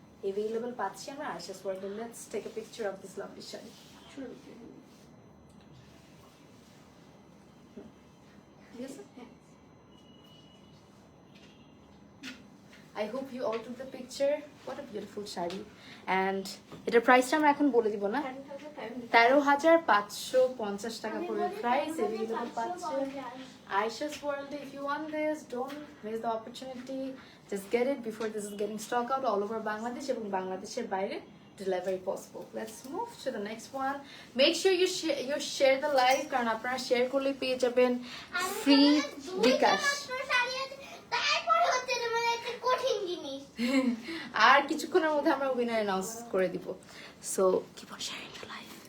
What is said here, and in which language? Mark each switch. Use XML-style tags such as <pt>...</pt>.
<en>Available পাচ্ছি আমরা Aisha's World. Let's take a picture of this lovely shari. Yes, sir? I hope you all took the picture. What a beautiful shari.</en> <bn>And এটার প্রাইসটা আমরা এখন বলে দিব না। 13,550 টাকা পড়বে প্রাইস। এভেলেবল পাচ্ছেন Aisha's World.</bn> <en>If you want this, don't miss the opportunity. Just get it before this is getting stock out all over Bangladesh</en> <bn>এবং বাংলাদেশের বাইরে</bn> <en>delivery possible. Let's move to the next one. Make sure you share the live,</en> <bn>কারণ আপনারা share করলে পেয়ে যাবেন free বিকাশ। তারপর হচ্ছে মানে একটা কঠিন জিনিস। আর কিছুক্ষণের মধ্যে আমরা উইনার অ্যানাউন্স করে দিব।</bn> <en>So keep on sharing the live.</en>